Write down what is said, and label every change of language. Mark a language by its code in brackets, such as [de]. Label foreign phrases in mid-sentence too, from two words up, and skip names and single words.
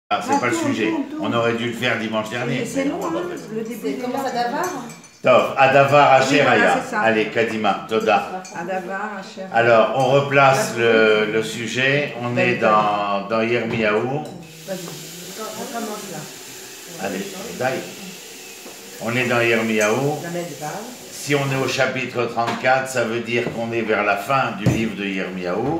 [fr] Ah, c'est pas le sujet. On aurait dû le faire dimanche dernier. C'est long, hein, le début. Comment ça d'Avar? [he] טוב, הדבר [fr] Oui, voilà, [he] Asheraya. [fr] c'est ça. Allez, Kadima, [he] Toda. הדבר, אשר. [fr] Alors, on replace le sujet. On est dans Yirmiyahu. Vas-y, on commence là. Allez, Dai. On est dans Yirmiyahu. Si on est au chapitre 34, ça veut dire qu'on est vers la fin du livre de Yirmiyahu.